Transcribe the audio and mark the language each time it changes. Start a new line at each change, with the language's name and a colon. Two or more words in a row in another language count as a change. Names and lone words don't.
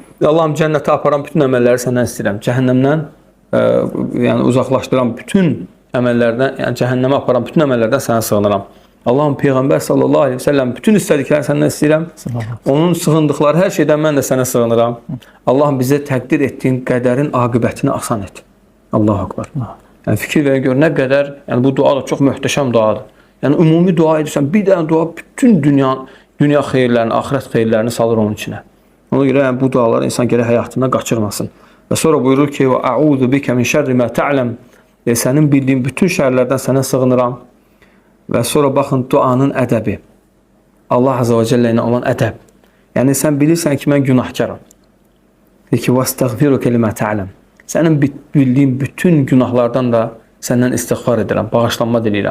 Azerbaijani: Allahım cənnətə aparan bütün əməlləri səndən istəyirəm. Cəhənnəmdən yəni uzaqlaşdıran bütün əməllərdən, yəni cəhənnəmə aparan bütün əməllərdən sənə sığınıram. Allahım Peyğəmbər
Arabic: صلى الله عليه وسلم
Azerbaijani: bütün istədiklərini səndən istəyirəm. Onun sığındıqları hər şeydən mən də sənə sığınıram. Allahım bizə təqdir etdiyin qədərin aqibətini asan et.
Arabic: الله أكبر.
Azerbaijani: Yəni fikir verin gör nə qədər, yəni bu dua da çox möhtəşəm duadır. Yəni ümumi dua edirsən, bir dənə dua bütün dünya xeyirlərini, axirət xeyirlərini salır onun içinə. Ona görə yəni, bu duaları insan gərək həyatından qaçırmasın. Və sonra buyurur ki,
Arabic: "وأعوذ بك من شر ما تعلم."
Azerbaijani: Sənin bildiyin bütün şərlərdən sənə sığınıram. Və sonra baxın duanın ədəbi. Allah
Arabic: عز وجل
Azerbaijani: ilə olan ədəb. Yəni sən bilirsən ki, mən günahkaram. Deyir ki,
Arabic: "وأستغفرك لما تعلم."
Azerbaijani: Sənin bildiyin bütün günahlardan da səndən istiğfar edirəm, bağışlanma diləyirəm.